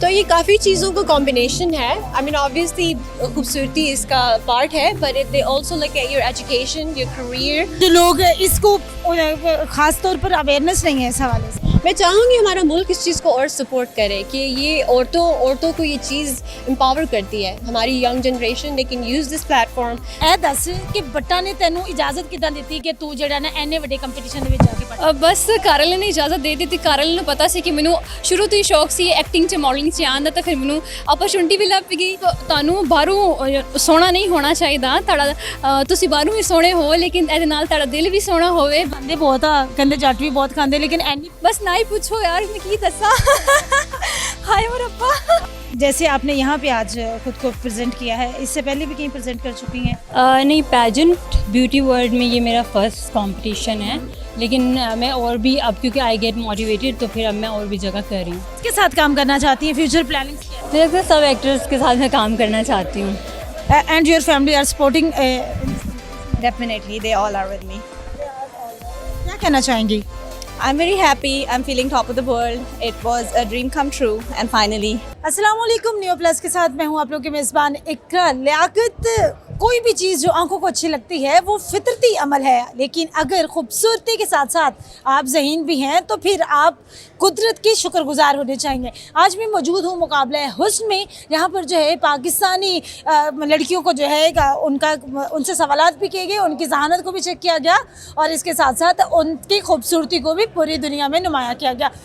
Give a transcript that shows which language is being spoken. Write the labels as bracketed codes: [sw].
[hi] तो ये काफ़ी चीज़ों का कॉम्बिनेशन है। [en] I mean obviously [hi] खूबसूरती इसका पार्ट है, [en] But they also look at your education, your career. [hi] जो लोग इसको खास तौर पर अवेयरनेस नहीं है इस हवाले से। मैं चाहूँगी हमारा मुल्क इस चीज़ को और सपोर्ट करे कि ये औरतों को ये चीज़ एम्पावर करती है। [en] हमारी young generation they can use this platform. [pa] ए दस कि बट्टा ने तेनू इजाजत किदां ਦਿੱਤੀ ਕਿ ਤੂੰ ਜਿਹੜਾ ਨਾ ਐਨੇ ਵੱਡੇ ਕੰਪੀਟੀਸ਼ਨ ਦੇ ਵਿੱਚ ਜਾ ਕੇ ਪੜ੍ਹ? ਬਸ ਕਾਰਲ ਨੇ ਇਜਾਜ਼ਤ ਦੇ ਦਿੱਤੀ। ਕਾਰਲ ਨੂੰ ਪਤਾ ਸੀ ਕਿ ਮੈਨੂੰ ਸ਼ੁਰੂ ਤੋਂ ਹੀ ਸ਼ੌਕ ਸੀ ਐਕਟਿੰਗ 'ਚ, ਮਾਡਲਿੰਗ 'ਚ ਆਉਣ ਦਾ, ਤਾਂ ਫਿਰ ਮੈਨੂੰ ਆਪਰਚੁਨਿਟੀ ਵੀ ਲੱਭ ਗਈ। ਤੁਹਾਨੂੰ ਬਾਹਰੋਂ ਸੋਹਣਾ ਨਹੀਂ ਹੋਣਾ ਚਾਹੀਦਾ, ਤੁਹਾਡਾ ਤੁਸੀਂ ਬਾਹਰੋਂ ਵੀ ਸੋਹਣੇ ਹੋ, ਲੇਕਿਨ ਇਹਦੇ ਨਾਲ ਤੁਹਾਡਾ ਦਿਲ ਵੀ ਸੋਹਣਾ ਹੋਵੇ। ਬੰਦੇ ਬਹੁਤ ਆ ਕਹਿੰਦੇ ਜੱਟ ਵੀ ਬਹੁਤ ਖਾਂਦੇ, ਲੇਕਿन ਐਨੀ ਬਸ ਨਾ ਹੀ ਪੁੱਛੋ ਯਾਰ, ਮੈਂ ਕੀ ਦੱਸਾਂ। ਹਾਏ ਮੇਰਾ ਰੱਬਾ। [hi] जैसे आपने यहाँ पे आज खुद को प्रेजेंट किया है, इससे पहले भी कहीं प्रेजेंट कर चुकी हैं? नहीं, पैजेंट ब्यूटी वर्ल्ड में ये मेरा फर्स्ट कंपटीशन है, लेकिन मैं और भी अब क्योंकि [en] I get motivated [hi] तो फिर अब मैं और भी जगह कर रही हूँ। किसके साथ काम करना चाहती हैं? फ्यूचर प्लानिंग क्या मुझे लगता है सब एक्टर्स के साथ मैं काम करना चाहती हूँ। है? [en] And your family are supporting? Definitely, they all are with me. [hi] क्या कहना चाहेंगी? [en] I'm very happy. I'm feeling top of the world. It was a dream come true, and finally. [hi] अस्सलाम वालेकुम, न्यू प्लस के साथ मैं हूँ आप लोग के मेज़बान इकरा। लियाकत, कोई भी चीज़ जो आंखों को अच्छी लगती है वो फितरती अमल है, लेकिन अगर खूबसूरती के साथ साथ आप ज़हीन भी हैं तो फिर आप कुदरत के शुक्रगुजार होने चाहिए। आज मैं मौजूद हूँ मुकाबला हुस्न में, यहाँ पर जो है पाकिस्तानी लड़कियों को जो है उनसे सवालात भी किए गए, उनकी जहानत को भी चेक किया गया और इसके साथ साथ उनकी खूबसूरती को भी पूरी दुनिया में नुमाया किया गया।